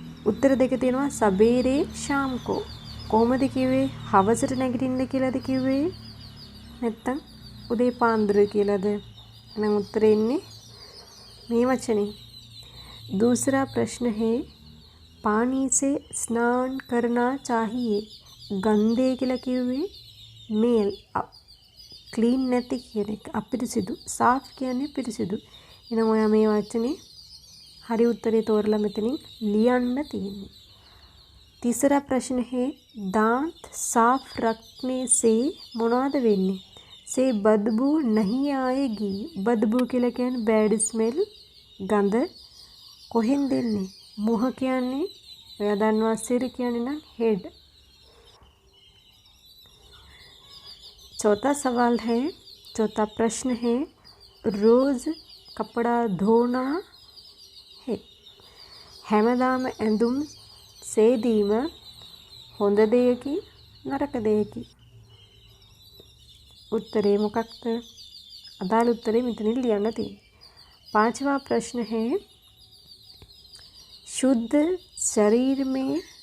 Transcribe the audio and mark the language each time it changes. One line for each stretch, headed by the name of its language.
Sinhala: උත්තර දෙක තියෙනවා
Hindi: සබේරේ ශාම් කෝ.
Sinhala: කොහොමද කිව්වේ? හවසට නැගිටින්න කියලාද කිව්වේ? නැත්තම් උදේ පාන්දර කියලාද? එහෙනම් උත්තරේ ඉන්නේ මේ වචනේ.
Hindi: दूसरा प्रश्न है पानी से स्नान करना चाहिए.
Sinhala: गंदे කියලා කිව්වේ මේල් ක්ලීන් නැති කියන එක. අපිරිසිදු. साफ කියන්නේ පිරිසිදු. එහෙනම් ඔයා මේ වචනේ
Hindi: हरी उत्तरे तोरला
Sinhala: මෙතනින් ලියන්න තියෙන්නේ.
Hindi: तीसरा प्रश्न है दांत साफ रखने से
Sinhala: මොනවද වෙන්නේ?
Hindi: से बदबू नहीं आएगी.
Sinhala: बदबू කියලා කියන්නේ bad smell ගඳ. කොහෙන් දෙන්නේ? මුහ කියන්නේ ඔයා දන්නවා සිර කියන්නේ නම් head.
Hindi: चौथा सवाल है चौथा प्रश्न है रोज कपड़ा धोना है.
Sinhala: හැමදාම ඇඳුම් සේදීම හොඳ දෙයකි නරක දෙයකි? उत्तरे මොකක්ද? අදාළ උත්තරේ මෙතනින් ලියන්න තියෙනවා.
Hindi: पांचवा प्रश्न है, शुद्ध शरीर में